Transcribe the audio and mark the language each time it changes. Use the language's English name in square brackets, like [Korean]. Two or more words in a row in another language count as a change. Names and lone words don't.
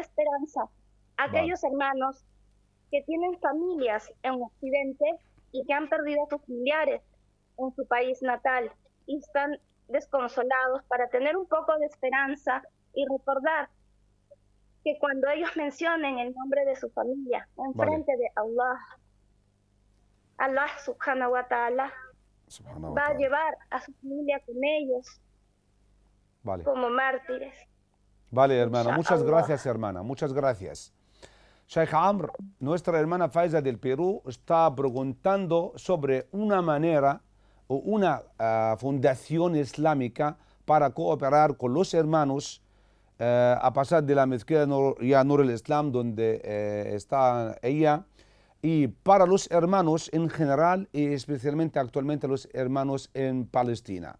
[Spanish] esperanza a aquellos hermanos que tienen familias en Occidente y que han perdido a sus familiares en su país natal y están desconsolados, para tener un poco de esperanza y recordar que cuando ellos mencionen el nombre de su familia en frente de Allah [Arabic] سبحانه وتعالى [Spanish] va a llevar a su familia con ellos como mártires. Vale, hermana, muchas gracias, hermana, muchas gracias. Sheikh Amr, nuestra hermana Faiza del Perú está preguntando sobre una manera o una fundación islámica para cooperar con los hermanos a pasar de la mezquita Nur al-Islam donde está ella, y para los hermanos en general y especialmente actualmente los hermanos en Palestina.